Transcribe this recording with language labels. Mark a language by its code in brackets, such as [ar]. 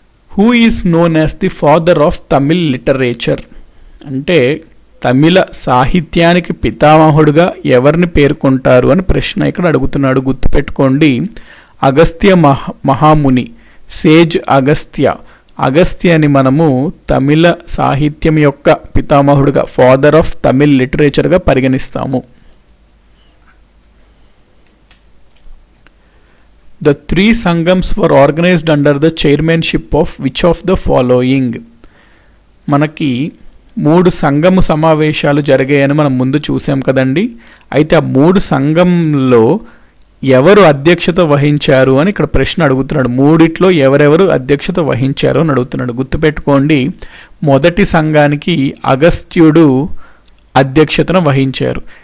[en] who is known as the father of Tamil literature [te] అంటే తమిళ సాహిత్యానికి పితామహుడుగా ఎవరిని పేర్కొంటారు అని ప్రశ్న ఇక్కడ అడుగుతున్నాడు. గుర్తుపెట్టుకోండి, అగస్త్య మహాముని, సేజ్ అగస్త్య. అగస్త్యని మనము తమిళ సాహిత్యం యొక్క పితామహుడుగా, ఫాదర్ ఆఫ్ తమిళ్ లిటరేచర్గా పరిగణిస్తాము. [en] The 3 Sangams were organized under the chairmanship of which of the following? [te] మనకి 3 సంగమ సమావేశాలు జరిగాయని మనం ముందు చూసాం కదండి. అయితే ఆ 3 సంఘంలో ఎవరు అధ్యక్షత వహించారు అని ఇక్కడ ప్రశ్న అడుగుతున్నాడు. 3 ఎవరెవరు అధ్యక్షత వహించారు అని అడుగుతున్నాడు. గుర్తుపెట్టుకోండి, మొదటి సంఘానికి అగస్త్యుడు అధ్యక్షతను వహించారు.